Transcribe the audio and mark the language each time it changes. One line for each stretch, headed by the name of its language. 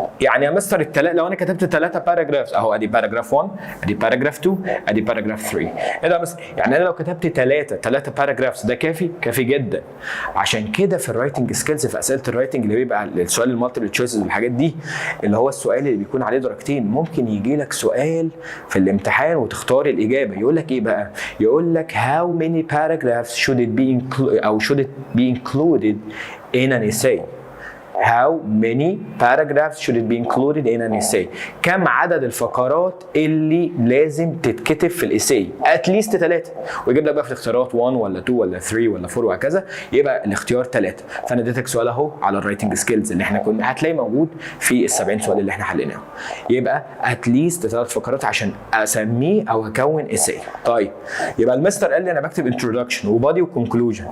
Arabic: يعني يا مستر لو انا كتبت 3 باراجرافز اهو، ادي باراجراف 1، ادي باراجراف 2، ادي باراجراف 3. ايه ده يا مستر؟ يعني انا لو كتبت 3 باراجرافز ده كافي؟ كافي جدا. عشان كده في الرايتنج سكيلز، في اسئله الرايتنج اللي بيبقى السؤال المالتيبل تشويسز والحاجات دي، اللي هو السؤال اللي بيكون عليه درجتين، ممكن يجي لك سؤال في الامتحان وتختار الاجابه. يقول لك ايه بقى؟ يقول لك
English: how many paragraphs should it be included in an essay. How many paragraphs should it be included in an essay؟
Arabic: كم عدد الفقرات اللي لازم تتكتب في الاساي؟ اتليست 3. ويجيب لك بقى في الاختيارات 1 ولا 2 ولا 3 ولا 4 وهكذا، يبقى الاختيار 3. فانا اديتك سؤال اهو على الرايتنج سكيلز اللي احنا كنا هتلاقي موجود في ال70 سؤال اللي احنا حليناهم. يبقى اتليست 3 فقرات عشان اسميه او اكون اساي. طيب يبقى المستر قال لي انا بكتب انترودكشن وبادي وكونكلوجن.